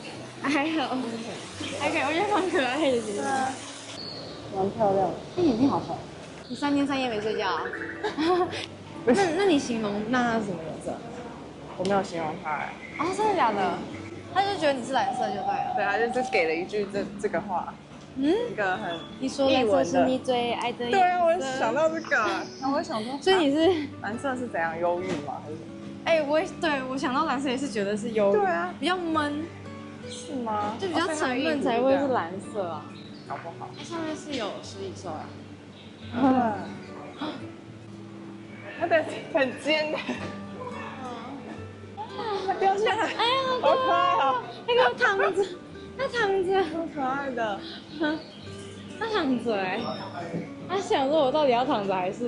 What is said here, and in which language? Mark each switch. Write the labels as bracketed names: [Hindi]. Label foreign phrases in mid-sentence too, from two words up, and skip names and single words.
[Chinese] 還好，還可以，我覺得蠻可愛的，其實。蠻漂亮的。你眼睛好紅。你3天3夜沒睡覺啊？那你形容娜娜是什麼顏色？我沒有形容他哎。啊，真的假的？他就覺得你是藍色就對了。對，他就是給了一句這個話。一個很你說藍色是你最愛的顏色。對啊，我想到這個，然後我想說，所以你是藍色是怎樣，憂鬱嗎？還是什麼？哎，我想到藍色也是覺得是憂鬱，對啊，比較悶，是嗎？就比較沉悶才會是藍色啊。搞不好。它上面是有食蚁獸啊。它的很尖的。它掉下來，哎呀，好可愛哦！那個躺着，它躺着，好可愛的。它躺着哎，它想說我到底要躺着還是？